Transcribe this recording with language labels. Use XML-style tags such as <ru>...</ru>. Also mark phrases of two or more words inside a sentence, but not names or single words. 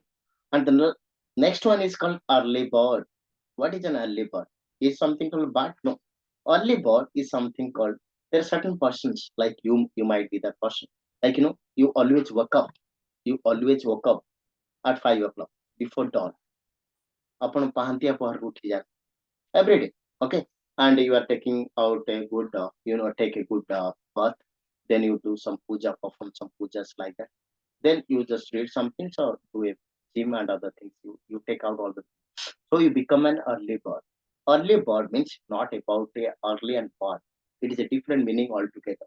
<en>And the next one is called early bird. What is an early bird? Is something called bird? No. Early bird is something called, there are certain persons like you might be that person, like you always wake up, at 5 o'clock before dawn.</en> <or>ଆପଣ ପାହାନ୍ତିଆ ପହରକୁ ଉଠି ଯାଆନ୍ତି</or> <en>every day.</en> <or>Okay.</or> <en>And you are taking out a good take a good bath, then you do some puja, perform some pujas like that, then you just read some things or do a gym and other things. You take out all the, so you become an early bird. Early bird means not about a early and bird, it is a different meaning altogether.</en>